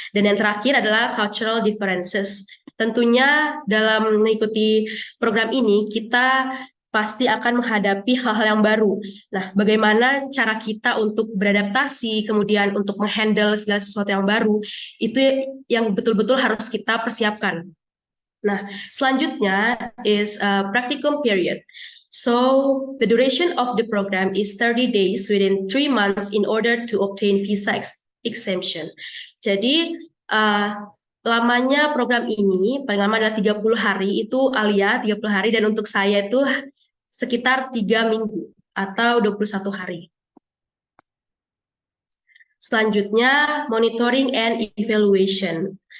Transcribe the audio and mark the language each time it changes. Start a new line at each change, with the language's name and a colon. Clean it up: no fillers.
Indonesian: Dan yang terakhir adalah cultural differences. Tentunya dalam mengikuti program ini kita pasti akan menghadapi hal-hal yang baru. Nah, bagaimana cara kita untuk beradaptasi, kemudian untuk menghandle segala sesuatu yang baru, itu yang betul-betul harus kita persiapkan. Nah, selanjutnya
English: is practicum period. So the duration of the program is 30 days within 3 months in order to obtain visa exemption.
Indonesian: Jadi lamanya program ini paling lama adalah 30 hari, itu Alia 30 hari, dan untuk saya itu sekitar 3 minggu atau 21 hari. Selanjutnya
English: monitoring and evaluation.